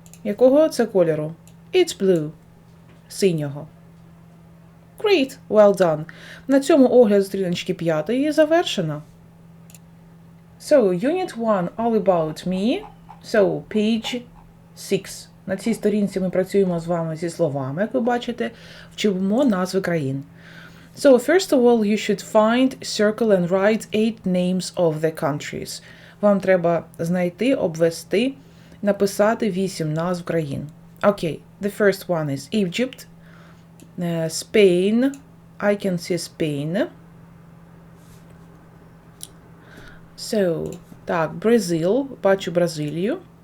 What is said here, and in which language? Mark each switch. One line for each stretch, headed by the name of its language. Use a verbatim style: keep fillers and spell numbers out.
Ukrainian: Якого це кольору?
English: It's blue.
Ukrainian: Синього.
English: Great! Well done!
Ukrainian: На цьому огляд сторіночки п'ятої завершено.
English: So, Unit one, All About Me. So, page six.
Ukrainian: На цій сторінці ми працюємо з вами зі словами, як ви бачите, вчимо назви країн.
English: So, first of all, you should find, circle and write eight names of the countries.
Ukrainian: Вам треба знайти, обвести, написати вісім назв країн.
English: Okay, the first one is Egypt. Uh, Spain, I can see Spain.
Ukrainian: So, так, Brazil, бачу Бразилію.